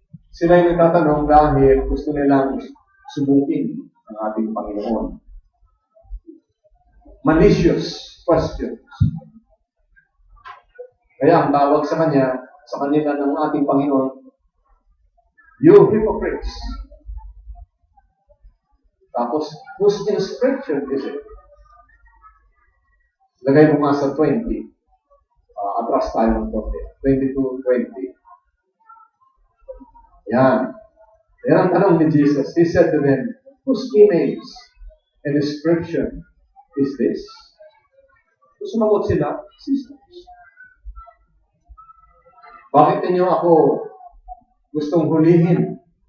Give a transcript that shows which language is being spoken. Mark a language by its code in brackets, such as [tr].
[tl] Sila ay nagtatanong dahil gusto nilang subukin ang ating Panginoon. [en] Malicious questions. [tl] Kaya ang tawag sa kanila ng ating Panginoon, [en] you hypocrites. Tapos, whose inscription is it? [tl] Lagay mo nga sa 20. Atras tayo ng konti. 22:20. Yan. Yan ang tanong ni Jesus. [en] He said to them, whose image and inscription is this? [tl] So, sumagot sila, sisters. Bakit ninyo ako gustong hulihin?